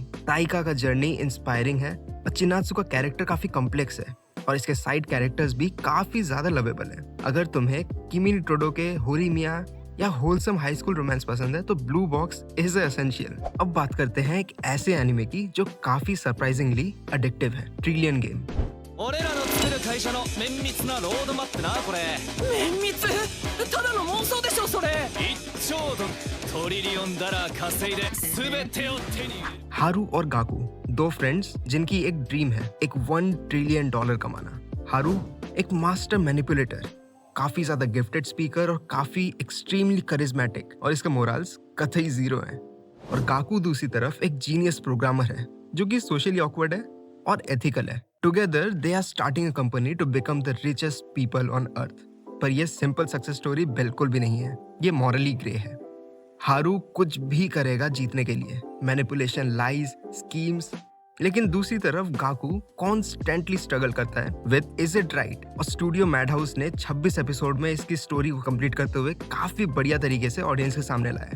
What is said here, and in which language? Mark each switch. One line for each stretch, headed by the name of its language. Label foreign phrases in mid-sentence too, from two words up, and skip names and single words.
Hindi: ताइका का जर्नी इंस्पायरिंग है और चिनात्सु का कैरेक्टर काफी कॉम्प्लेक्स है, और इसके
English: side characters
Hindi: भी काफी ज्यादा लवेबल है। अगर तुम्हें किमी नी टोडोके, होरीमिया या
English: wholesome high school romance
Hindi: पसंद है तो ब्लू बॉक्स
English: is essential.
Hindi: अब बात करते हैं एक ऐसे एनिमे की जो काफी सरप्राइजिंगली एडिक्टिव है, ट्रिलियन गेम।
Japanese: 俺らの作る会社の綿密なロードマップなこれ。綿密？ただの妄想でしょそれ。 1兆ドルトリリオンダラー稼いで全てを手に入れる。
Hindi: हारू और गाकू दो फ्रेंड्स जिनकी एक ड्रीम है एक $1 ट्रिलियन कमाना। हारू एक
English: master manipulator,
Hindi: काफी ज्यादा
English: gifted speaker
Hindi: और काफी
English: extremely charismatic,
Hindi: और इसका मोरल्स कतई जीरो है। और गाकू दूसरी तरफ एक
English: genius programmer
Hindi: है जो कि सोशली ऑकवर्ड है और एथिकल है।
English: Together they are starting a company to become the richest people on Earth.
Hindi: पर यह
English: simple success story
Hindi: बिल्कुल भी नहीं है, ये
English: morally grey
Hindi: है। हारू कुछ भी करेगा जीतने के लिए,
English: manipulation, lies, schemes,
Hindi: लेकिन दूसरी तरफ गाकू
English: constantly struggle
Hindi: करता है
English: with is it right.
Hindi: और स्टूडियो मैड हाउस ने 26 एपिसोड में इसकी स्टोरी को कंप्लीट करते हुए काफी बढ़िया तरीके से ऑडियंस के सामने लाया।